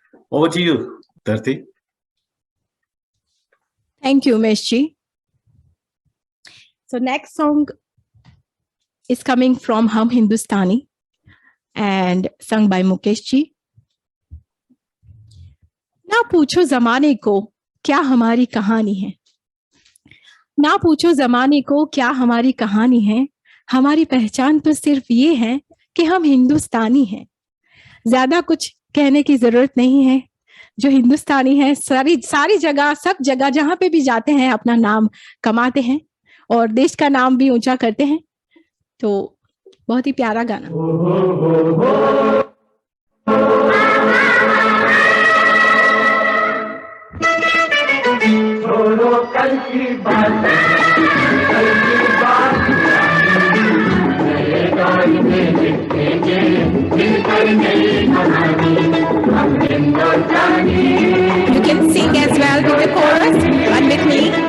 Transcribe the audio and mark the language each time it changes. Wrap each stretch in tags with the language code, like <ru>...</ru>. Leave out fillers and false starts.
<en>Over to you, Dharti. Thank you, Meshji. So next song is coming from Hum Hindustani and sung by Mukesh ji.</en> <hi>ना पूछो जमाने को क्या हमारी कहानी है, ना पूछो जमाने को क्या हमारी कहानी है। हमारी पहचान तो सिर्फ ये है कि हम हिंदुस्तानी हैं। ज्यादा कुछ कहने की जरूरत नहीं है, जो हिंदुस्तानी है सारी सारी जगह, सब जगह जहां पे भी जाते हैं अपना नाम कमाते हैं और देश का नाम भी ऊंचा करते हैं। तो बहुत ही प्यारा गाना। छोड़ो कल की बात, कल की बात नए दौर में लिखेंगे मिलकर नई कहानी, हम हिंदुस्तानी।</hi> <en>You can sing as well with the chorus and with me.</en>